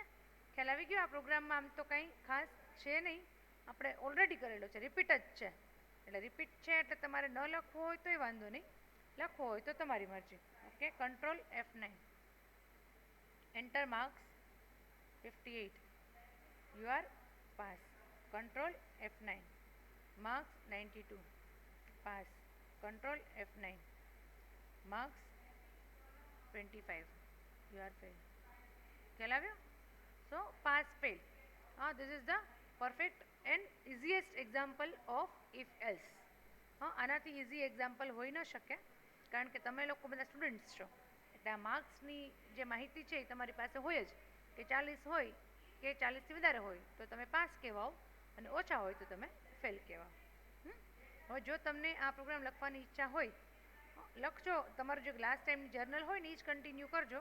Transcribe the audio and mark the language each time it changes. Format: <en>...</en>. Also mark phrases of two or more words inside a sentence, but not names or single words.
<gu>ખ્યાલ આવી ગયો? આ પ્રોગ્રામમાં આમ તો કંઈ ખાસ છે નહીં, આપણે ઓલરેડી કરેલો છે, રિપીટ જ છે. એટલે રિપીટ છે એટલે તમારે ન લખવું હોય તોય વાંધો નહીં, લખવો હોય તો તમારી મરજી.</gu> <en>Okay, control F9, enter marks 58, you are pass. Control F9, marks 92, pass. Control F9, marks 25, you are fail.</en> <gu>ખ્યાલ આવ્યો?</gu> <en>So pass fail. This is the perfect and easiest example of if else.</en> <gu>આનાથી</gu> <en>easy example</en> <gu>હોઈ ન શકે કારણ કે તમે લોકો બધા સ્ટુડન્ટ્સ છો એટલે આ માર્ક્સની જે માહિતી છે એ તમારી પાસે હોય જ કે 40 હોય કે 40થી વધારે હોય તો તમે પાસ કહેવાઓ અને ઓછા હોય તો તમે ફેલ કહેવાઓ. હવે જો તમને આ પ્રોગ્રામ લખવાની ઈચ્છા હોય લખજો, તમારું જે લાસ્ટ ટાઈમની જર્નલ હોય ને એ જ કન્ટિન્યુ કરજો.</gu>